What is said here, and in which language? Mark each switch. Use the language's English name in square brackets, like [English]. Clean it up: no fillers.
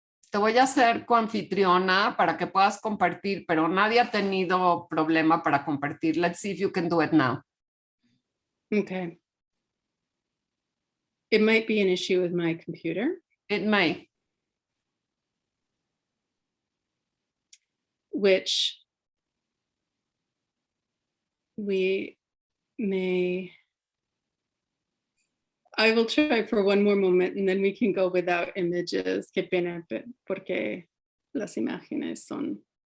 [Spanish] Te voy a hacer coanfitriona para que puedas compartir, pero nadie ha tenido problema para compartir. [English] Let's see if you can do it now. Okay. It might be an issue with my computer. It may. Which we may I will try for one more moment and then we can go without images. [Spanish] Qué pena, porque las imágenes son...